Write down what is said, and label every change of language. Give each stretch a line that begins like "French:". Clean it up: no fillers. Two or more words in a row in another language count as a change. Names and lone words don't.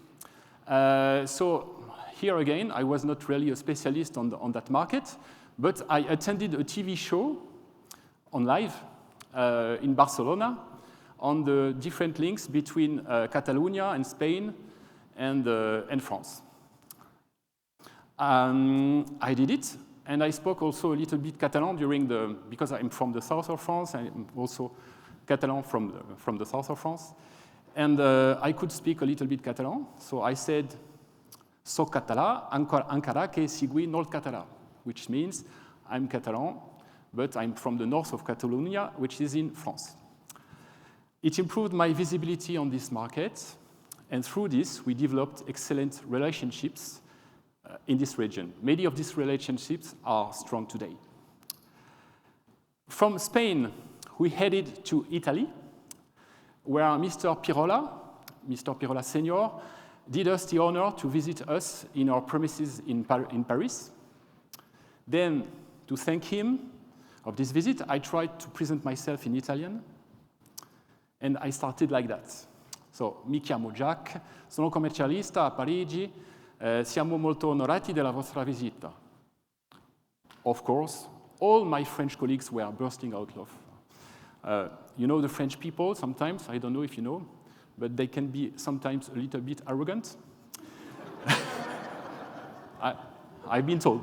English: So here again, I was not really a specialist on that market, but I attended a TV show on live in Barcelona on the different links between Catalonia and Spain and France. I did it, and I spoke also a little bit Catalan because I'm from the south of France, I'm also Catalan from the south of France. And I could speak a little bit Catalan, so I said,
Catalan: "Soc català, encara que sigui nord català,"
English: which means I'm Catalan, but I'm from the north of Catalonia, which is in France. It improved my visibility on this market, and through this, we developed excellent relationships in this region. Many of these relationships are strong today. From Spain, we headed to Italy, where Mr. Pirola Senior, did us the honor to visit us in our premises in Paris. Then, to thank him of this visit, I tried to present myself in Italian, and I started like that. So,
Italian: mi chiamo Jacques, sono commercialista a Parigi, siamo molto onorati della vostra visita.
English: Of course, all my French colleagues were bursting out of you know the French people sometimes, I don't know if you know, but they can be sometimes a little bit arrogant. I've been told.